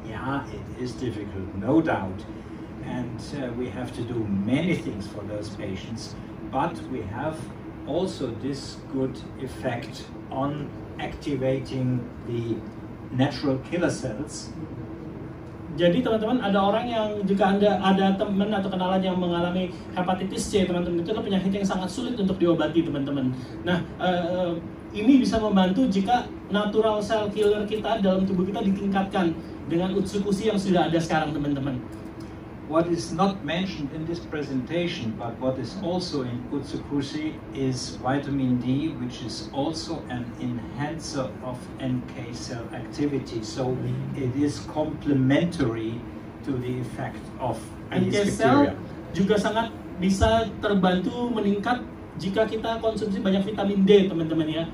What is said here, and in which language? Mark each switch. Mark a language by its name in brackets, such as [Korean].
[English] Yeah, it is difficult, no doubt. And we have to do many things for those patients, but we have also this good effect on activating the natural killer cells. [Indonesian] Jadi teman-teman, ada orang yang jika Anda ada teman atau kenalan yang mengalami hepatitis C, teman-teman, itu adalah penyakit yang sangat sulit untuk diobati, teman-teman. Nah, ini bisa membantu jika natural cell killer kita dalam tubuh kita ditingkatkan dengan Utsukushii yang sudah ada sekarang, teman-teman. [English] what is not mentioned in this presentation, but what is also in Utsukushii is vitamin D, which is also an enhancer of NK cell activity. So it is complementary to the effect of NK these cell bacteria. [Indonesian] juga sangat bisa terbantu meningkat jika kita konsumsi banyak vitamin D, teman-teman ya.